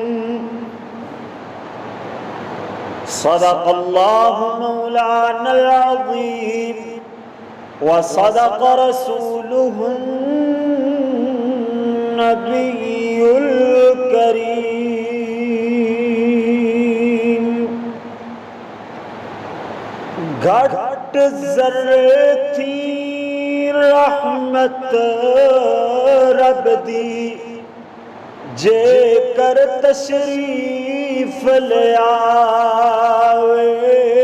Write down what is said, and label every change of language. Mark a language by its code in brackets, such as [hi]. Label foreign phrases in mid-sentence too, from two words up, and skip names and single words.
[ar] صدق الله مولانا العظيم وصدق رسوله النبي الكريم. [pa] گھٹ ذرے تھی رحمت رب دی جے کر تشریف لے آوے